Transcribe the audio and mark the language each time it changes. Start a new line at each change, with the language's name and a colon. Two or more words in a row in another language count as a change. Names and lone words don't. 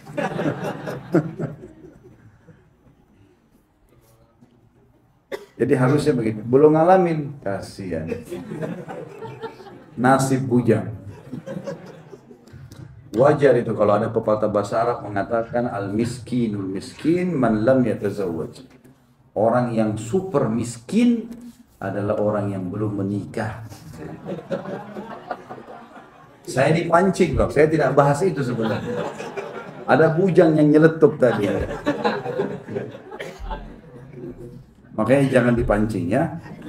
Indonesian: Jadi harusnya begitu. Belum ngalamin, kasihan. Nasib bujang. Wajar itu kalau ada pepatah bahasa Arab mengatakan
Arabic: المسكين المسكين من لم يتزوج.
Indonesian: Orang yang super miskin adalah orang yang belum menikah. Saya dipancing loh, saya tidak bahas itu sebenarnya. Ada bujang yang nyeletuk tadi. Makanya jangan dipancing ya.